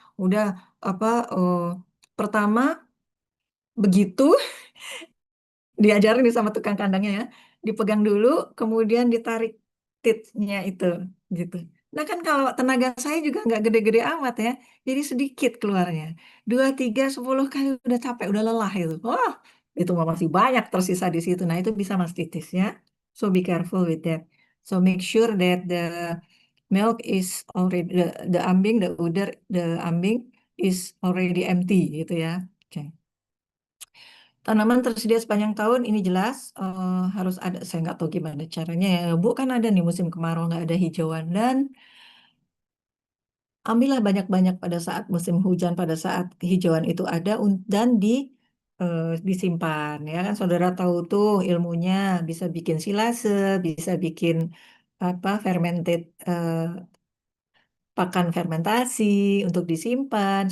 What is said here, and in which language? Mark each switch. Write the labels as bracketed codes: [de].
[id] Udah apa pertama begitu diajarin nih sama tukang kandangnya ya, dipegang dulu, kemudian ditarik titnya itu, gitu. Nah kan kalau tenaga saya juga nggak gede-gede amat ya, jadi sedikit keluarnya. 2, 3, 10 kali udah capek, udah lelah itu. Wah, itu mah masih banyak tersisa di situ. Nah itu bisa mastitis ya. [en] So be careful with that. So make sure that the milk is already the ambing, the udder, the ambing is already empty [id] gitu ya. Oke. Tanaman tersedia sepanjang tahun ini jelas harus ada. Saya nggak tahu gimana caranya ya. Bu kan ada nih musim kemarau nggak ada hijauan dan ambillah banyak-banyak pada saat musim hujan pada saat hijauan itu ada dan disimpan ya kan saudara tahu tuh ilmunya bisa bikin silase, bisa bikin apa fermented pakan fermentasi untuk disimpan.